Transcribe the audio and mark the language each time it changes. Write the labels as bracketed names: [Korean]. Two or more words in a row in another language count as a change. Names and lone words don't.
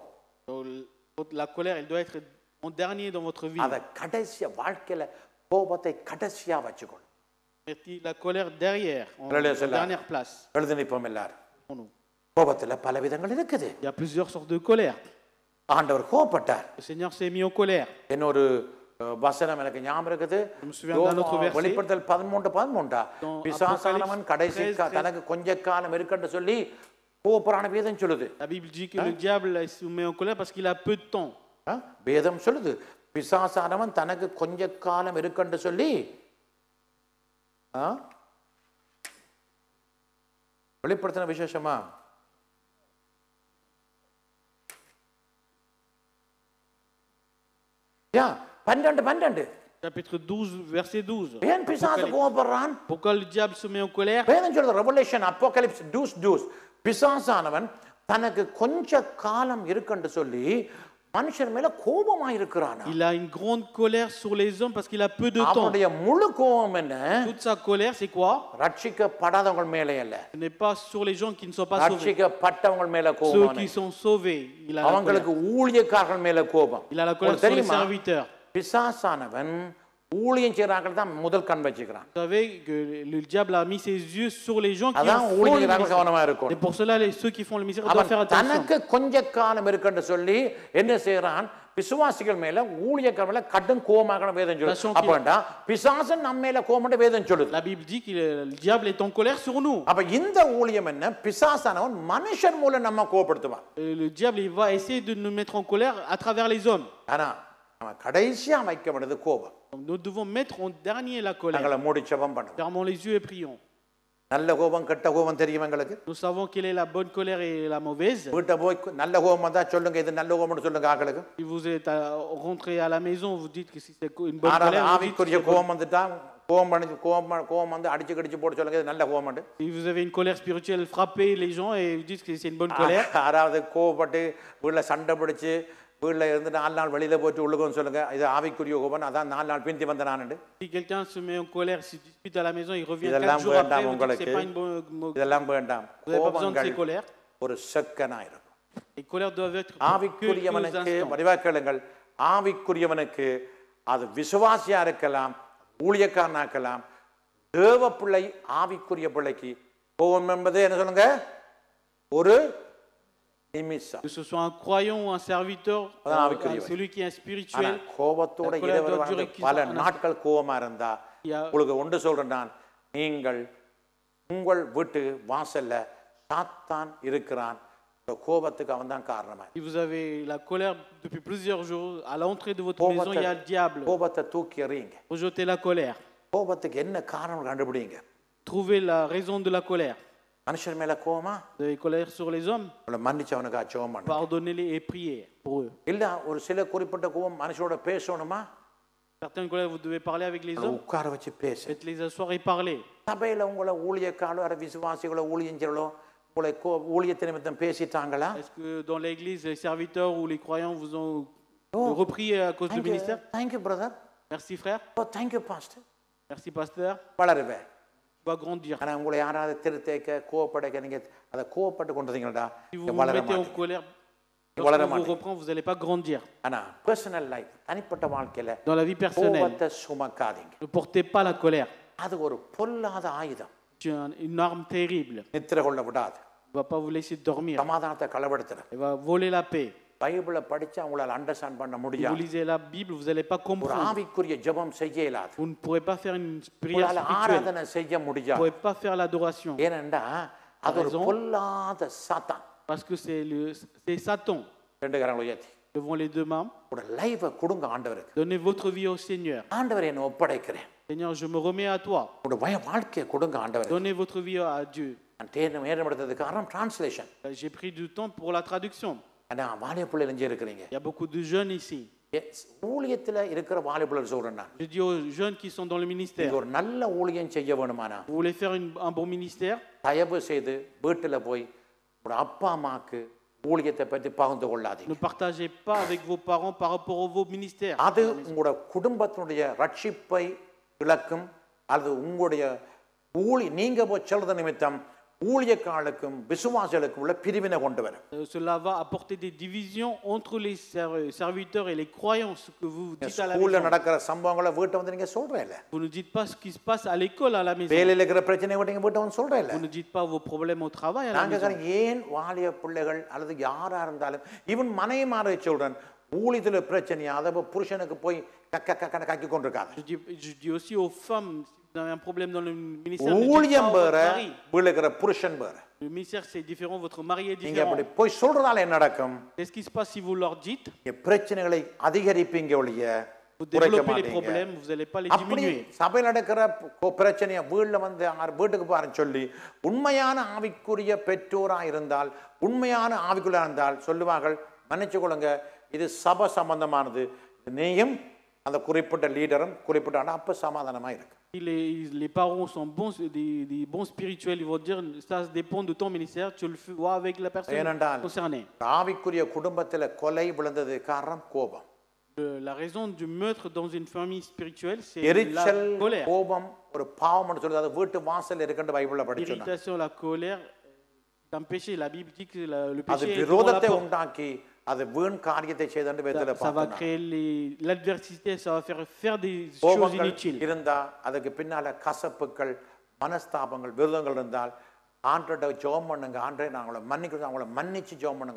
[French] la colère, elle doit être en dernier dans votre vie. [Tamil] அத கடைசியா வாழ்க்கையில கோபத்தை கடைசியா வச்சுக்கொள். [French] Mettez la colère derrière, en dernière place. [Tamil] எழுதி நிற்போம் எல்லாரும். [French] pour nous. [Tamil] கோபத்துல பல விதங்கள் இருக்குது. [French] Il y a plusieurs sortes de colère. [Tamil] ஆண்டவர் கோபப்பட்டார். [French] Le Seigneur s'est mis en colère. [Tamil] இன்னொரு வசனம் எனக்கு ஞாபகம் இருக்குது. வெளிப்படுத்தல் 13:13 பிசாசானவன் கடைசி தனக்கு கொஞ்ச காலம் இருக்கட்டும் சொல்லி கோபப்படான வேதம் சொல்லுது. [French] La Bible dit que le diable se met en colère parce qu'il a peu de temps. [Tamil] வேதம் சொல்லுது பிசாசானவன் தனக்கு கொஞ்ச காலம் இருக்குன்னு சொல்லி வெளிப்படுத்தின விசேஷமா பன்னெண்டு [French] Chapitre 12, verset 12. [Tamil] ஏன் பிசாசு கோபப்படுறான்? [French] Pourquoi le diable se met en colère? [Tamil] வேதம் சொல்லுது ரெவலேஷன் அப்போகலிப்ஸ் 12 பிசாசானவன் தனக்கு கொஞ்ச காலம் இருக்குன்னு சொல்லி மனுஷன் மேல கோபமா இருக்கிறான். [French] Il a une grande colère sur les hommes parce qu'il a peu de temps. [Tamil] அவனுடைய முழு கோபம் என்ன? [French] Toute sa colère, c'est quoi? [Tamil] ரட்சிக்கப்படாதவங்க மேலே அல்ல. [French] Ce n'est pas sur les gens qui ne sont pas sauvés. [Tamil] ரட்சிக்கப்பட்டவங்க மேல [French] Ceux [Tamil] கோபம். [French] qui sont sauvés, il a la colère. [Tamil] அவங்களுக்கு ஊழியக்காரர்கள் மேல கோபம். [French] Il a la colère sur les serviteurs. [Tamil] பிசாசானவன் ஊழியம் செய்றாங்க தான் முதல் கண் வச்சிக்கிறான். [French] Vous savez que le diable a mis ses yeux sur les gens qui [Tamil] அதான் [French] font le [Tamil] ஊழியக்காரர்கள் கவனமா [French] ministère. [Tamil] இருக்கும். [French] Et pour cela, ceux qui font le ministère doivent faire [Tamil] அவன் [French] attention. [Tamil] தனக்கு கொஞ்ச காலம் இருக்குன்னு சொல்லி என்ன செய்றான்? விசுவாசிகள் மேல ஊழியக்காரர்கள் மேல கடும் கோபமாக வேதம் சொல்லுது. அப்படா பிசாசன் நம்ம மேல கோபம் வேதம் சொல்லுது. [French] La Bible dit que le diable est en colère sur nous. [Tamil] அப்ப இந்த ஊழியம் என்ன? பிசாசானவன் மனுஷர் மூலம் நம்ம கோபப்படுத்துவான். [French] Le diable, il va essayer de nous mettre en colère à travers les hommes. [Tamil] ஆனா அவன் கடைசியா வைக்க வேண்டியது கோபம். [French] Donc nous devons mettre en dernier la colère. [Tamil] நாங்கள மூடி ஜெபம் பண்ணுவோம். [French] Fermons les yeux et prions. [Tamil] நல்ல கோபம் கெட்ட கோபம் தெரியும் எங்களுக்கு. [French] Nous savons quelle est la bonne colère et la mauvaise. [Tamil] வீட்டை போய் நல்ல கோபம் வந்தா சொல்லுங்க இது நல்ல கோபம்னு சொல்லுங்க ஆக்களுக்கு. [French] Si vous êtes rentré à la maison, vous dites que si c'est une bonne colère. [Tamil] ஆவிக்குரிய கோபம் வந்துட்டா கோபம் வந்து அடிச்சு கடிச்சு போட்டு சொல்லுங்க இது நல்ல கோபம்னு. [French] Si vous avez une colère spirituelle, frappez les gens et vous dites que c'est une bonne colère. [Tamil] யாராவது கோபப்பட்டு வீட்டுல சண்டை பிடிச்சு வீட்டுல இருந்து 4 நாள் வெளியில போயிட்டு உள்ளுக்கும் சொல்லுங்க இது ஆவிக்குரிய கோபம் அதான் 4 நாள் பிந்தி வந்த நானு. [French] Si quelqu'un se met en colère, se dispute à la maison, il revient 4 [Tamil] இதெல்லாம் [French] jours après, vous dites que [Tamil] உங்களுக்கு [French] c'est pas une bonne. [Tamil] இதெல்லாம் வேண்டாம். [French] Vous n'avez pas besoin de ces colères. [Tamil] ஒரு செக்கனா இருக்கும். [French] Les colères doivent être [Tamil] ஆவிக்குரியவனுக்கு வடிவாக்களுங்கள் ஆவிக்குரியவனுக்கு அது விசுவாசியா இருக்கலாம் ஊழியக்காரனா இருக்கலாம் தேவ பிள்ளை ஆவிக்குரிய பிள்ளைக்கு கோபம் என்பது என்ன சொல்லுங்க ஒரு நிமிஷம். [French] Que ce soit un croyant ou un serviteur, celui qui est spirituel. [Tamil] கோபத்தோட இரவு பல நாட்கள் கோபமா இருந்தா உங்களுக்கு ஒன்று சொல்றேன் நான் நீங்கள் உங்கள் வீட்டு வாசல்ல சாத்தான் இருக்கிறான். கோபத்துக்கு அவன் தான் காரணமா. [French] Si vous avez la colère depuis plusieurs jours, à l'entrée de votre maison, il y a le diable. [Tamil] கோபத்தை தூக்கி எறியுங்க. [French] Rejetez la colère. [Tamil] கோபத்துக்கு என்ன காரணம் கண்டுபிடிங்க. [French] Trouvez la raison de la colère. [Tamil] மனுஷர் மேல கோபமா? [French] Vous avez colère sur les hommes? [Tamil] மன்னிச்சவனுக்கு ஜெபம் பண்ணுங்க. [French] Pardonnez-les et priez pour eux. [Tamil] இல்ல ஒரு சில குறிப்பிட்ட கோபம் மனுஷரோட பேசணுமா? [French] Certaines colères, vous devez parler avec les hommes. [Tamil] உட்கார வச்சு பேசு. [French] Faites-les asseoir et parler. [Tamil] சபையில உங்களை ஊழியக்காரோ அரை விசுவாசிகளோ ஊழியஞ்சலோ உங்களை ஊழியத்தை நிமித்தம் பேசிட்டாங்களா? [French] Est-ce que dans l'église, les serviteurs ou les croyants vous ont repris à cause du ministère? [English] Thank you, brother. [French] Merci, frère. [English] Oh, thank you, pastor. [French] Merci, pasteur. [Tamil] வளருவே. [French] Va grandir. [Tamil] ஆனா உங்களை யாராவது திருத்தேக்க கோவப்படைக்க நீங்க அதை கோவப்பட்டு கொண்டீங்கடா [French] Si vous vous mettez en colère, lorsqu'on vous reprend, vous n'allez pas grandir. [Tamil] ஆனா [English] personal life [Tamil] தனிப்பட்ட வாழ்க்கையில [French] Dans la vie personnelle, [Tamil] கோபத்தை சுமக்காதீங்க. [French] ne portez pas la colère. [Tamil] அது ஒரு பொல்லாத ஆயுதம். [French] C'est une arme terrible. [Tamil] நித்திர கொள்ள விடாது. [French] Il ne va pas vous laisser dormir. [Tamil] சமாதானத்தை களவெடுத்துற. [French] Il va voler la paix. [Tamil] பைபிளை படிச்சா உங்களால அண்டர்ஸ்டாண்ட் பண்ண [French] Si vous [Tamil] முடியாது. [French] lisez la Bible, vous n'allez pas [Tamil] ஒரு [French] comprendre. [Tamil] ஆவிக்குரிய ஜெபம் செய்ய இயலாது. [French] Vous ne pourrez pas faire une prière [Tamil] உங்களால [French] spirituelle. [Tamil] ஆராதனை செய்ய [French] Vous ne [Tamil] முடியாது. [French] pourrez pas faire l'adoration. [Tamil] ஏனென்றா அது ஒரு பொல்லாத சாத்தான். [French] Parce que c'est Satan. [Tamil] ரெண்டு கரங்களை உயர்த்தி [French] Devant les deux mains, [Tamil] ஒரு லைஃபை கொடுங்க ஆண்டவருக்கு. [French] donnez votre vie au Seigneur. [Tamil] ஆண்டவரை என்ன ஒப்படைக்கிறேன். [French] Seigneur, je me remets à toi. [Tamil] ஒரு வாழ்க்கையை கொடுங்க ஆண்டவருக்கு. [French] Donnez votre vie à Dieu. [Tamil] நான் நேரம் எடுத்ததுக்கு காரணம் டிரான்ஸ்லேஷன். [French] J'ai pris du temps pour la traduction. [Tamil] ஆனா வாலிய பிள்ளைகள் இங்கே இருக்கிறீங்க. [French] Il y a beaucoup de jeunes ici. [Tamil] ஊழியத்துல இருக்கிற வாலிய பிள்ளைகள் சொல்றேன் நான். [French] Je dis aux jeunes qui sont dans le ministère. [Tamil] ஒரு நல்ல ஊழியம் செய்ய வேணுமானா [French] Vous voulez faire un bon ministère? [Tamil] தயவு செய்து வீட்டுல போய் ஒரு அப்பா அம்மாக்கு ஊழியத்தை பற்றி பகிர்ந்து கொள்ளாதீங்க. [French] Ne partagez pas avec vos parents par rapport à vos ministères. [Tamil] அது உங்களுடைய குடும்பத்தினுடைய ரட்சிப்பை இழக்கும். அது உங்களுடைய நீங்க போய் சொல்றது நிமித்தம் ஊழியக்காரர்களுக்கும் விசுவாசிகளுக்கும் உள்ள பிரிவினை கொண்டு வரும். [French] Cela va apporter des divisions entre les serviteurs et les croyants. Ce que vous dites à la [Tamil] ஸ்கூல்ல [French] maison. [Tamil] நடக்கிற சம்பவங்களை வீட்டை வந்து நீங்க சொல்றீங்க. [French] Vous ne dites pas ce qui se passe à l'école à la maison. [Tamil] வேலையில இருக்கிற பிரச்சனையை நீங்க வீட்டை வந்து சொல்றீங்க. [French] Vous ne dites pas vos problèmes au travail à la maison. [Tamil] நாங்க ஏன் வாலிய பிள்ளைகள் அல்லது யாரா இருந்தாலும் ஈவன் மனைவிமாரை சொல்றேன் ஊழியத்துல பிரச்சனையா அதை புருஷனுக்கு போய் கக்கி கொண்டிருக்காங்க. [French] Je dis aussi aux femmes, si vous avez un problème dans le ministère, ne dites [Tamil] ஊழியம் [French] pas à [Tamil] வேற, [French] votre mari. [Tamil] வீழுகிற புருஷன் வேற. [French] Le ministère c'est différent, votre mari est [Tamil] நீங்க [French] différent. [Tamil] அப்படி போய் சொல்றதால என்ன நடக்கும்? [French] Qu'est-ce qui se passe si vous leur dites? [Tamil] பிரச்சனைகளை அதிகரிப்பீங்க ஒழிய [French] Vous [Tamil] குறைக்க [French] développez les [Tamil] மாட்டீங்க. [French] problèmes, vous n'allez pas les [Tamil] அப்படி [French] diminuer. [Tamil] சபையில் நடக்கிற பிரச்சனையை வீட்டில் வந்து வீட்டுக்கு பாருன்னு சொல்லி உண்மையான ஆவிக்குரிய பெற்றோரா இருந்தால், உண்மையான ஆவிக்குள்ளா இருந்தால் சொல்லுவார்கள், மன்னிச்சு கொள்ளுங்க, இது சபை சம்பந்தமானது, நீயும் அந்த குறிப்பிட்ட லீடரும் குறிப்பிட்ட அப்ப சமாதானமா இருக்கு. [French] Si les parents sont bons, des bons spirituels, ils vont dire ça dépend de ton ministère, tu le vois avec la personne concernée. [Tamil] ஆவிக்குரிய குடும்பத்தில் கொலை விழுந்தது காரணம் கோபம். [French] La raison du meurtre dans une famille spirituelle, c'est la colère. [Tamil] கோபம் ஒரு பாவம்னு சொல்றது, அது வீட்டு வாசல் இருக்குன்னு பைபிள்ல படிச்சோம். [French] L'irritation, la colère, c'est un péché. La Bible dit que le [Tamil] அது [French] péché [Tamil] விரோதத்தை உண்டாக்கி அது வீண் காரியத்தை செய்தன்னு வேதத்துல [French] ça va créer l'adversité, ça va faire des choses inutiles. [Tamil] இருந்தா அதுக்கு பின்னால கசப்புகள், மனஸ்தாபங்கள், விரோதங்கள் இருந்தால் ஆண்டவர்ட்ட ஜெபம் பண்ணுங்க, ஆண்டவரே நான் உங்களை மன்னிக்கிறேன், அவங்களை மன்னிச்சு ஜெபம் பண்ணுங்க.